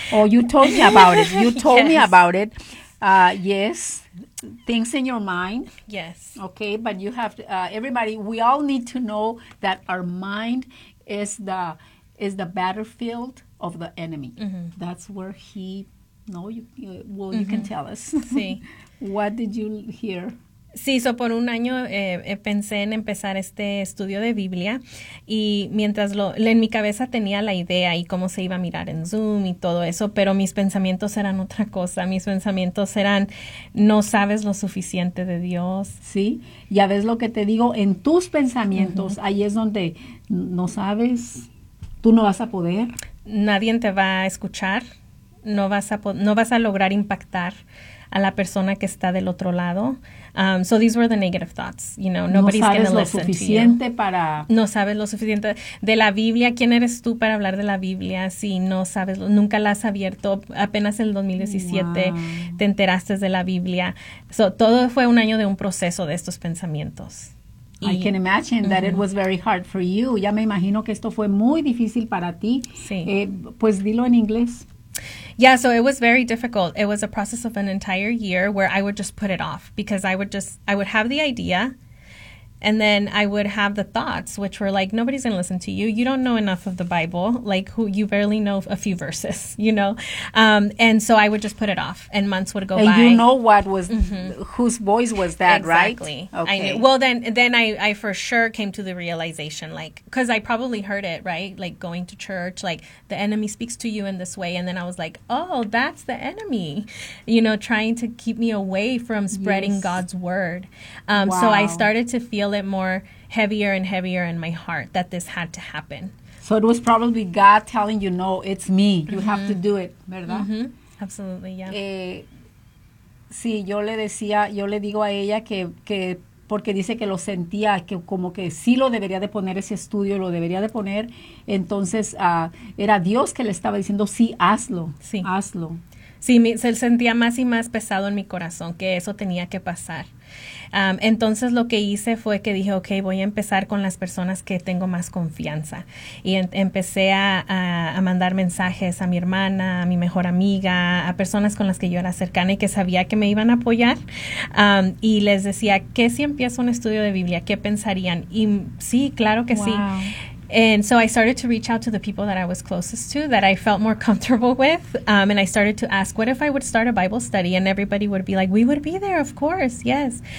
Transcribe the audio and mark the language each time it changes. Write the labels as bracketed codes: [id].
[en] Oh, you told me about it. You told me about it. Yes, things in your mind. Yes. Okay, but you have to, everybody, we all need to know that our mind is the battlefield of the enemy. Mm-hmm. That's where he, no, you, you, well, mm-hmm. you can tell us. [es] Sí. [en] What did you hear? [es] Sí, so por un año pensé en empezar este estudio de Biblia y mientras en mi cabeza tenía la idea y cómo se iba a mirar en Zoom y todo eso, pero mis pensamientos eran otra cosa. Mis pensamientos eran, no sabes lo suficiente de Dios. Sí, ya ves lo que te digo, en tus pensamientos, uh-huh. ahí es donde no sabes, tú no vas a poder. Nadie te va a escuchar, no vas a lograr impactar a la persona que está del otro lado. [en] So these were the negative thoughts, you know, nobody's going to listen to you. [es] No sabes lo suficiente para... No sabes lo suficiente de la Biblia. ¿Quién eres tú para hablar de la Biblia si no sabes? Nunca la has abierto. Apenas en el 2017 [en] wow. [es] te enteraste de la Biblia. So todo fue un año de un proceso de estos pensamientos. [en] I can imagine that mm-hmm. it was very hard for you. [es] Ya me imagino que esto fue muy difícil para ti. Sí. Pues dilo en inglés. [en] Yeah, so it was very difficult. It was a process of an entire year where I would just put it off because I would have the idea and then I would have the thoughts which were like, nobody's going to listen to you. You don't know enough of the Bible. Like, who you barely know a few verses, you know? And so I would just put it off and months would go and by. You know what was, mm-hmm. whose voice was that, exactly. right? Exactly. Okay. Well, then I for sure came to the realization, like, because I probably heard it, right? Like, going to church, like, the enemy speaks to you in this way. And then I was like, oh, that's the enemy, you know, trying to keep me away from spreading yes. God's word. Wow. So I started to feel it more heavier and heavier in my heart that this had to happen. So it was probably God telling you, no, it's me. You mm-hmm. have to do it, [es] ¿verdad? [en] Mm-hmm. Absolutely, yeah. [es] Sí, yo le digo a ella que porque dice que lo sentía, que como que sí lo debería de poner ese estudio, lo debería de poner. Entonces, era Dios que le estaba diciendo, sí, hazlo, sí. hazlo. Sí, se sentía más y más pesado en mi corazón que eso tenía que pasar. Entonces lo que hice fue que dije, okay, voy a empezar con las personas que tengo más confianza. Y empecé a mandar mensajes a mi hermana, a mi mejor amiga, a personas con las que yo era cercana y que sabía que me iban a apoyar. Y les decía, ¿qué si empiezo un estudio de Biblia? ¿Qué pensarían? Y sí, claro que [en] wow. [es] sí. [en] And so I started to reach out to the people that I was closest to, that I felt more comfortable with. And I started to ask, what if I would start a Bible study? And everybody would be like, we would be there, of course, yes.